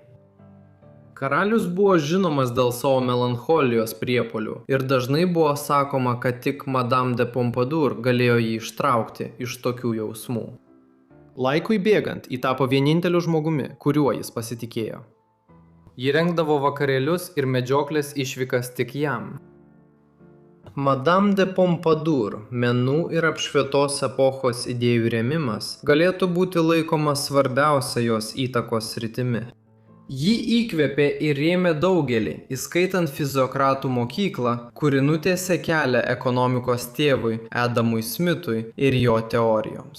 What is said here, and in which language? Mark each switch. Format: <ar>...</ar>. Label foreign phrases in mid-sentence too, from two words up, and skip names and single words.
<lt>Karalius buvo žinomas dėl savo melancholijos priepuolių ir dažnai buvo sakoma, kad tik Madame de Pompadour galėjo jį ištraukti iš tokių jausmų. Laikui bėgant, ji tapo vieninteliu žmogumi, kuriuo jis pasitikėjo. Ji rengdavo vakarėlius ir medžioklės išvykas tik jam. Madame de Pompadour, menų ir apšvietos epochos idėjų rėmimas galėtų būti laikomas svarbiausia jos įtakos sritimi. Ji įkvėpė ir rėmė daugelį, įskaitant fiziokratų mokyklą, kuri nutiesė kelią ekonomikos tėvui Adamui Smithui ir jo teorijoms.</lt>